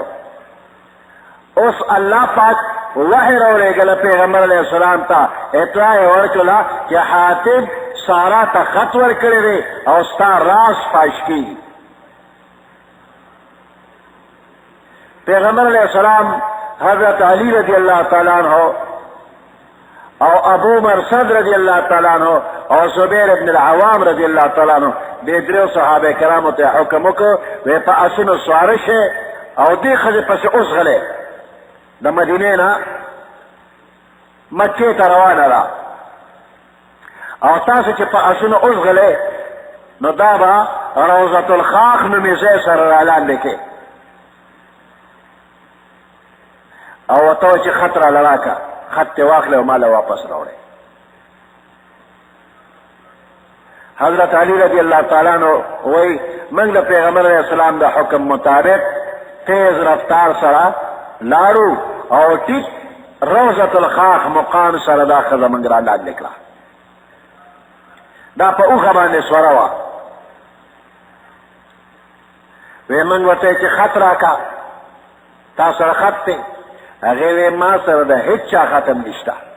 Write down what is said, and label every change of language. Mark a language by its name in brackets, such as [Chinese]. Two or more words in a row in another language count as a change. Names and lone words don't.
[Pashto] اوس الله پاک وحی راولېږله پیغمبر [Arabic] علیه السلام [Pashto] ته، اطلاع یې ورکړله چې حاطب سارا ته خط ورکړی دی او ستا راز فاش کېږي. پیغمبر [Arabic] علیہ السلام [Pashto] حضرت علی [Arabic] رضی اللہ تعالیٰ عنہ [Pashto] او ابو مرصد [Arabic] رضی اللہ تعالیٰ عنہ [Pashto] او زبیر ابن العوام [Arabic] رضی اللہ تعالیٰ عنہ [Pashto] دې درېو صحابه کرامو ته حکم وکړ وی په اسونو سواره شئ او دې ښځې پسې اوس غلی د مدینې نه مکې ته روانه ده او تاسو چې په اسونو اوس غلی نو دا به روضة الخاخ نومې ځای سره رالاندې کې او ورته وایي چې خط راله راکړه خط ته واخلې او ماله واپس راوړې حضرت علی [Arabic] رضی اللہ تعالیٰ عنہ [Pashto] وی منگ دا پیغمبر [Arabic] علیہ السلام [Pashto] دا حکم مطابق تیز رفتار سرا لارو او ٹک روضة الخاخ مقام سره دا ښځه موږ را لاندې کړه دا په اوښه باندې سوره وه وی موږ ورته چې خط راکړه تا سره خط دی هغې وی ما سره د هېڅ چا ختم نشته